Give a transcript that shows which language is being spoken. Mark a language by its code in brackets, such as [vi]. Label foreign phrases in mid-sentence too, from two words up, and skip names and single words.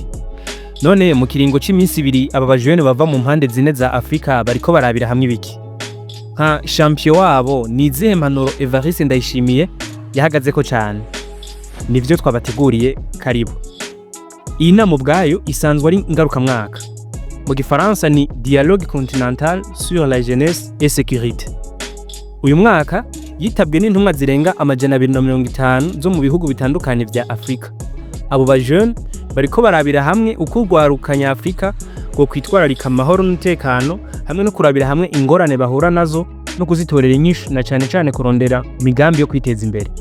[rn] None mu kiringo c'iminsi ibiri aba jeunes bava mu mpande zine za Afrika bariko barabira hamwe ibiki. Nka Champion wabo ni izihe mpanuro Evariste Ndayishimiye yahagazeko cane. Nivyo twabateguriye, karibu. Iyi nama ubwayo isanzwe ari ngaruka mwaka. Mu gifaransa ni [fr] dialogue continental sur la jeunesse et sécurité. [rn] Uyu mwaka yitabwe n'intumwa zirenga Amajana 250 zo mu bihugu bitandukanye vya Afrika. Abo ba jeunes bariko barabira hamwe uko urwaruka nyafrika ngo kwitwararika amahoro n'umutekano hamwe no kurabira hamwe ingorane bahura nazo no kuzitorera inyishu na cane kurondera migambi yo kwiteza imbere.